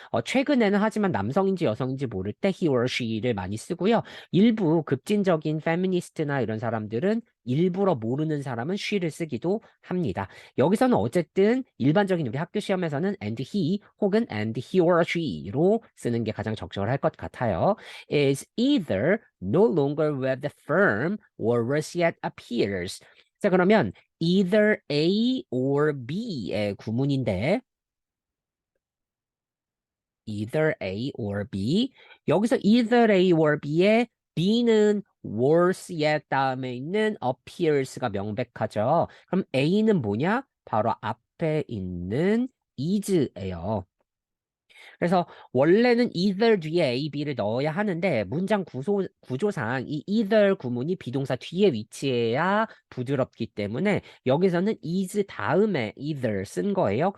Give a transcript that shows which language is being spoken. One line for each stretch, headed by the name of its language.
Korean: 최근에는 하지만 남성인지 여성인지 모를 때 he or she를 많이 쓰고요. 일부 급진적인 페미니스트나 이런 사람들은 일부러 모르는 사람은 she를 쓰기도 합니다. 여기서는 어쨌든 일반적인 우리 학교 시험에서는 and he 혹은 and he or she로 쓰는 게 가장 적절할 것 같아요.
English: Is either no longer with the firm or worse yet appears.
Korean: 자, 그러면 either A or B의 구문인데 either A or B. 여기서 either A or B의 B는 worse yet 다음에 있는 appears가 명백하죠. 그럼 A는 뭐냐? 바로 앞에 있는 is예요. 그래서 원래는 either 뒤에 A, B를 넣어야 하는데 문장 구조상 이 either 구문이 비동사 뒤에 위치해야 부드럽기 때문에 여기서는 is 다음에 either 쓴 거예요.